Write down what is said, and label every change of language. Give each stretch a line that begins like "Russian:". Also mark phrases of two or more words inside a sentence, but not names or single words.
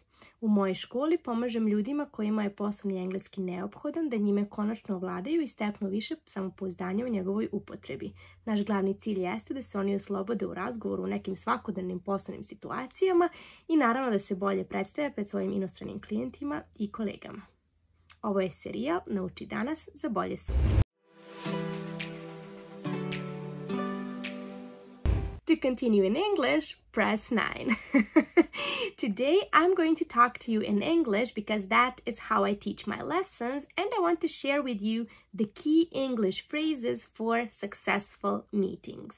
Serbian: U mojoj školi pomažem ljudima kojima je poslovni engleski neophodan da njime konačno ovladaju i steknu više samopouzdanja u njegovoj upotrebi. Naš glavni cilj jeste da se oni oslobode u razgovoru u nekim svakodnevnim poslovnim situacijama i naravno da se bolje predstave pred svojim inostranim klijentima i kolegama. Ovo je serijal Nauči danas za bolje sutra.
English: To continue in English, press 9. Today, I'm going to talk to you in English because that is how I teach my lessons, and I want to share with you the key English phrases for successful meetings.